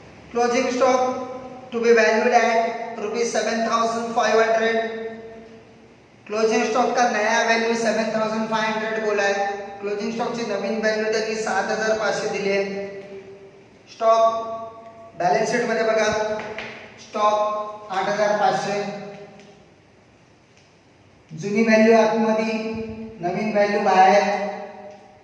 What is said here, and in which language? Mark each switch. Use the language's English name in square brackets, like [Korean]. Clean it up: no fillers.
[English] Closing stock to be valued at ₹7,500. [Hindi] Closing stock का नया value 7,500 बोला है. [Marathi] क्लोजिंग स्टॉक ची नवीन व्हॅल्यू त्यांनी 7,500 दिली आहे. स्टॉक बॅलन्स शीट मध्ये बघा, स्टॉक 8,500. जुनी व्हॅल्यू आतमध्ये, नवीन व्हॅल्यू बाहेर.